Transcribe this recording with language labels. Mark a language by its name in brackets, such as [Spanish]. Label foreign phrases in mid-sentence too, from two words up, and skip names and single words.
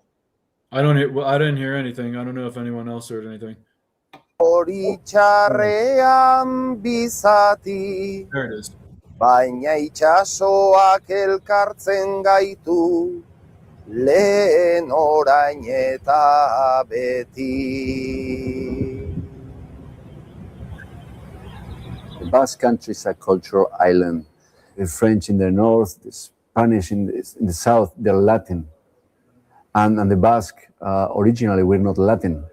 [English] I didn't hear anything. I don't know if anyone else heard anything. [Basque] Horitxarrean bizati, [English] There it is. [Basque] baina itxasoak elkartzen gaitu, lehen orain eta beti. [English] The Basque Country is a cultural island. The French in the north, the Spanish in the south, they're Latin. And the Basque, originally, we're not Latin.